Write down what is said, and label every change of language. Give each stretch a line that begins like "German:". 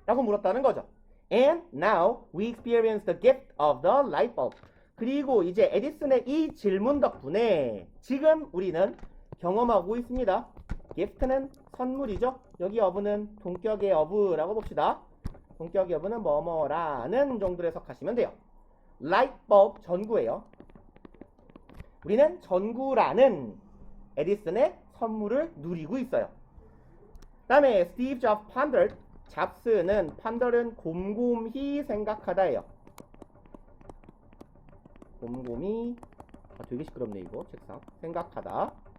Korean: 라고 물었다는 거죠.
English: And now we experience the gift of the light bulb.
Korean: 그리고 이제 에디슨의 이 질문 덕분에 지금 우리는 경험하고 있습니다. gift는 선물이죠. 여기 of는 동격의 of라고 봅시다. 동격의 of는 뭐뭐라는 정도로 해석하시면 돼요. light bulb 전구예요. 우리는 전구라는 에디슨의 선물을 누리고 있어요. 다음에 스티브 잡스 pondered. 잡스는 ponder은 곰곰이 생각하다예요. 곰곰이 되게 시끄럽네 이거 책상. 생각하다.